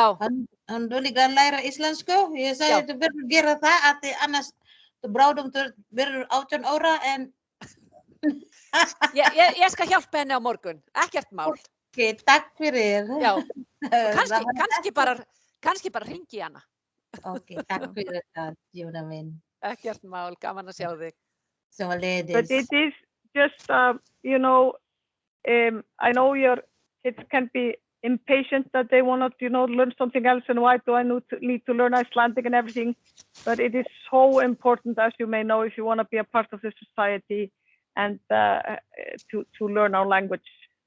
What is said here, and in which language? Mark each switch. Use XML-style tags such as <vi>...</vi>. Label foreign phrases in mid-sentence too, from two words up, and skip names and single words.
<is>Hún er dólig að læra íslensku. Ég sagði þú verður að gera það, að því annars þú bráðum verður 18 ára en... Ég skal hjálpa henni á morgun, ekkert mál. Ok, takk fyrir. Já, kannski bara hringi hana. Ok, takk fyrir það, Jóna minn. Ekkert mál, gaman að sjá þig.</is> <en>So ladies. But it is just, you know, I know your kids can be impatient that they want to, learn something else, and why do I need to learn Icelandic and everything? But it is so important, as you may know, if you want to be a part of the society and to learn our language.</en>